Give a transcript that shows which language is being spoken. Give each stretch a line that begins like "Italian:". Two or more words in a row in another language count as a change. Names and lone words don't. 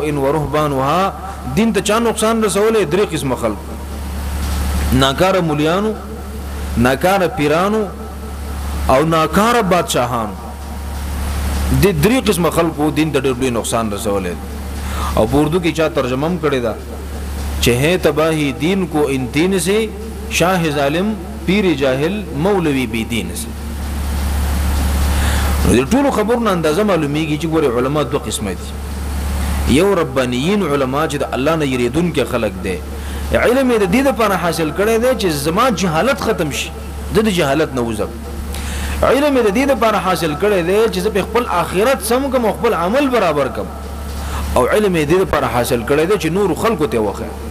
Pashto: ورهبانها دین ته چا نقصان رسولې درې قسم خلق ناکار مليانو ناکار پیرانو او ناکار بادشاہانو د درې قسم خلقو دین ته ډېر نقصان رسولې او اردو کې چا ترجمه هم کړی دا چې
Urdu: ہے تباہی دین کو ان دین سے شاہ ظالم پیر جاہل مولوی بی دین سے
Pashto: د ټولو خبرونو اندازه معلومیږي چې ګوره علما دوه قسمه دي یو ربانیین علما چې د الله نه یریدون کې خلق دي علم د دې لپاره حاصل کړي دي چې زما جهالت ختم شي د جهالت نه وځم علم د دې لپاره حاصل کړي دي چې زه خپل آخرت سم کوم خپل عمل برابر کوم او علم د دې لپاره حاصل کړي دي چې نور خلقو ته وخه